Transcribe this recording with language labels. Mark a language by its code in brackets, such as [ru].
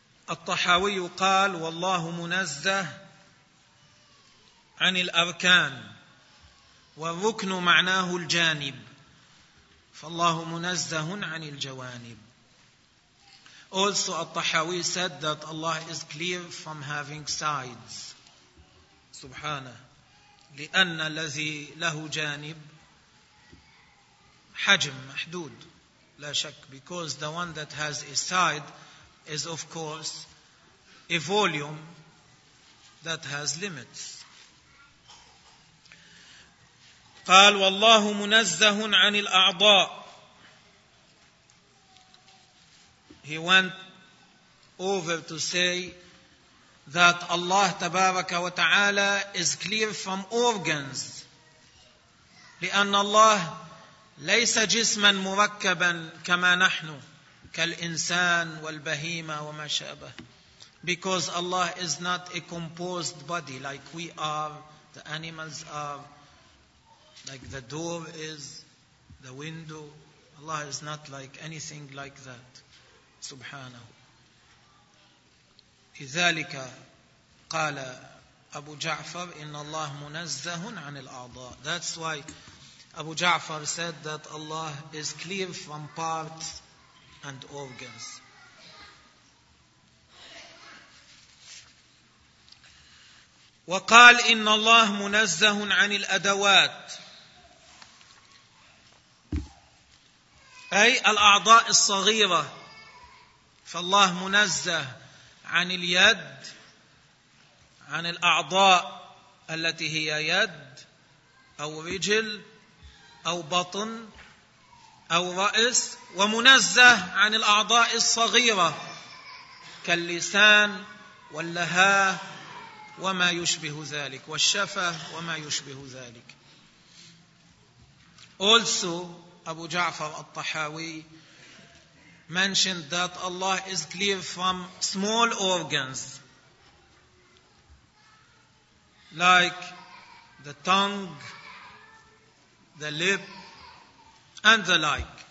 [ar] الطحاوي قال والله منزه عن الأركان والركن معناه الجانب فالله منزه عن الجوانب. [en] Also الطحاوي said that Allah is clear from having sides. [ar] سبحانه لأن الذي له جانب حجم محدود لا شك. [en] Because the one that has a side is of course a volume that has limits. [ar] قال والله منزه عن الأعضاء. [en] He went over to say that Allah [ar] تبارك وتعالى [en] is clear from organs. [ar] لأن الله ليس جسما مركبا كما نحن كالإنسان والبهيمة وما شابه. [en] Because Allah is not a composed body like we are, the animals are, like the door is, the window. Allah is not like anything like that. [ar] Subhanahu. لذلك قال أبو جعفر إن الله منزه عن الأعضاء. [en] That's why Abu Ja'far said that Allah is clear from parts and organs. [ar] وقال إن الله منزه عن الأدوات أي الأعضاء الصغيرة. فالله منزه عن اليد, عن الأعضاء التي هي يد أو رجل أو بطن أو رأس، ومنزه عن الأعضاء الصغيرة كاللسان واللهاة وما يشبه ذلك، والشفة وما يشبه ذلك. [en] Also أبو جعفر الطحاوي mentioned that Allah is clear from small organs like the tongue, the lip, and the like.